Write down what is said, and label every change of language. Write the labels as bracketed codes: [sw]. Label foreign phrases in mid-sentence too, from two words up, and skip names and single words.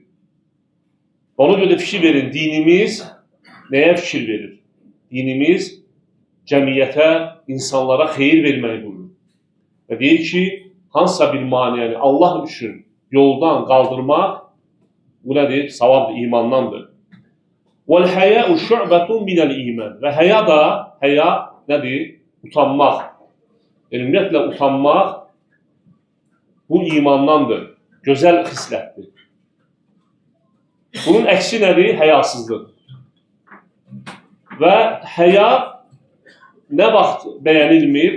[az] Ona görə fikir verin, dinimiz nəyə fikir verir? Dinimiz cəmiyyətə, insanlara xeyir verməyi buyurur. Və deyir ki, hansısa bir maniyəni Allah üçün yoldan qaldırmaq, bu nədir? Savabdır, imandandır. [ar] وَالْحَيَاءُ شُعْبَةٌ مِنَ الْإِيمَانِ [az] Və həya da, həya nədir? Utanmaq. Yəni, ümumiyyətlə, utanmaq bu imandandır, gözəl xislətdir. Bunun əksi nədir? Həyasızlıq. Və həya nə vaxt bəyənilmir?